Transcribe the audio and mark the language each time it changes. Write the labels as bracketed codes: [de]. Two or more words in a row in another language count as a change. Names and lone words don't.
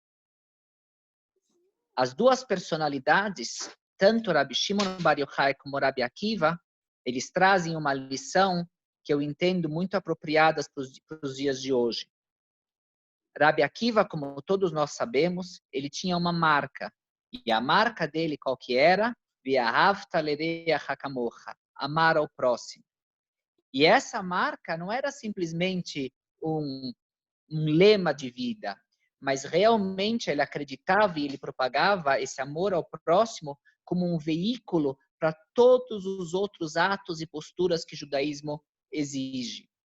[pt] As duas personalidades, tanto Rabi Shimon Bar Yochai como Rabi Akiva, eles trazem uma lição que eu entendo muito apropriada para os dias de hoje. Rabi Akiva, como todos nós sabemos, ele tinha uma marca. E a marca dele qual que era? [he] ואהבת לרעך כמוך, [pt] amar ao próximo. E essa marca não era simplesmente um lema de vida, mas realmente ele acreditava e ele propagava esse amor ao próximo como um veículo para todos os outros atos e posturas que o judaísmo exige.